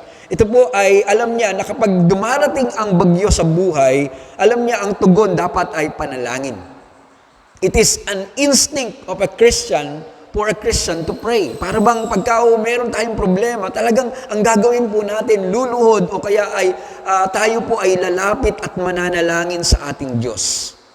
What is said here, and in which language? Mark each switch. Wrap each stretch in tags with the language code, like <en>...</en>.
<tl>Ito po ay alam niya na kapag dumarating ang bagyo sa buhay, alam niya ang tugon dapat ay panalangin.</tl> <en>It is an instinct of a Christian for a Christian to pray.</en> <tl>Para bang pagka meron tayong problema, talagang ang gagawin po natin, luluhod o kaya ay tayo po ay lalapit at mananalangin sa ating Diyos.</tl>